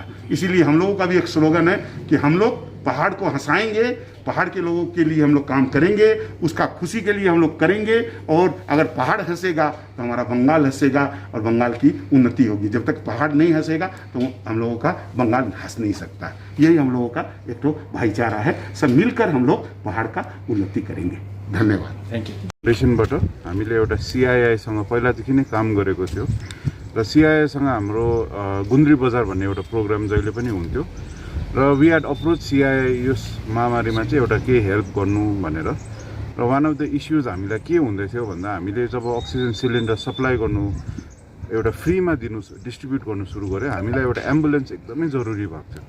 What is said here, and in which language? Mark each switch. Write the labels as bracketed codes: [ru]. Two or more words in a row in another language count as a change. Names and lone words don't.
[hi] इसीलिए हम लोगों का भी एक स्लोगन है कि हम लोग पहाड़ को हंसाएंगे, पहाड़ के लोगों के लिए हम लोग काम करेंगे, उसका खुशी के लिए हम लोग करेंगे। और अगर पहाड़ हंसेगा तो हमारा बंगाल हंसेगा और बंगाल की उन्नति होगी। जब तक पहाड़ नहीं हंसेगा तो हम लोगों का बंगाल हंस नहीं सकता। यही हम लोगों का एक तो भाईचारा है। सब मिलकर हम लोग पहाड़ का उन्नति करेंगे। धन्यवाद। [en] thank you. [ne] रेसनबाट हामीले एउटा CII सँग पहिलादेखि नै काम गरेको थियो र CII सँग हाम्रो गुन्द्री बजार भन्ने एउटा प्रोग्राम जहिले पनि हुन्थ्यो र [en] we had approach [ne] CII यस महामारीमा चाहिँ एउटा के हेल्प गर्नु भनेर। र [en] one of the issues [ne] हामीलाई के हुँदै थियो भन्दा हामीले जब [en] oxygen cylinder supply [ne] गर्नु एउटा फ्रीमा डिस्ट्रिब्युट गर्नु सुरु गऱ्यो, हामीलाई एउटा एम्बुलेन्स एकदमै जरुरी भएको थियो।